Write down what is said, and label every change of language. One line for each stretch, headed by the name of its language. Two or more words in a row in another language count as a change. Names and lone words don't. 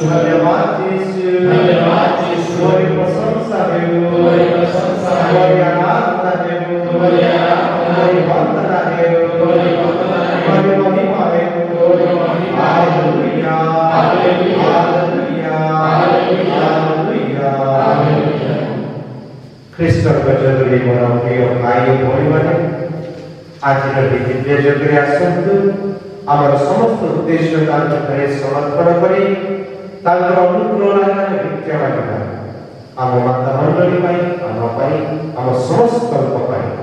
Hindi: धन्यवाद यीशु. धन्यवाद यीशु. तुम्हारी प्रशंसा है. तुम्हारी प्रशंसा है. तुम्हारी आराधना है. तुम्हारी आराधना. तुम्हारी वंदना है. तुम्हारी वंदना है. तुम्हारी महिमा है. तुम्हारी महिमा. हालेलुया. हालेलुया. हालेलुया. हालेलुया. हालेलुया.
Odia: ଖ୍ରୀଷ୍ଟଙ୍କ ଜରୁରୀ ମୋର ପ୍ରିୟ ଭାଇ ଓ ଭଉଣୀମାନେ, ଆଜିର ଦିବ୍ୟ ଯଜ୍ଞରେ ଆସନ୍ତୁ ଆମର ସମସ୍ତ ଉଦ୍ଦେଶ୍ୟ ତାଙ୍କ ଠାରେ ସମର୍ପଣ କରି ତାଙ୍କର ଅନୁଗ୍ରହ ଲାଭରେ ଭିକ୍ଷା ମାଗିବା। ଆମ ମାତା ମଣ୍ଡଳୀ ପାଇଁ, ଆମ ପାଇଁ, ଆମ ସମସ୍ତଙ୍କ ପାଇଁ।